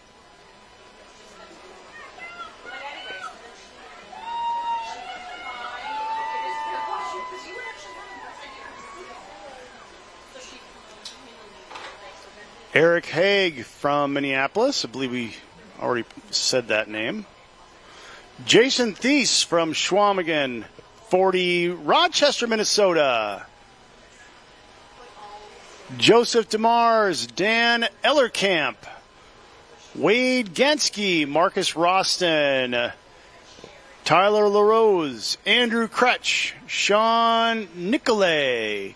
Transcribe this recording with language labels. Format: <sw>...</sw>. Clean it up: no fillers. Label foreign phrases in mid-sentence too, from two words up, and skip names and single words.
<en>Eric Haig from Minneapolis, I believe we already said that name. Jason Thies from Chequamegon, 40, Rochester, Minnesota. Joseph DeMars, Dan Ellerkamp, Wade Gansky, Marcus Roston, Tyler LaRose, Andrew Kretsch, Sean Nicolay.</en>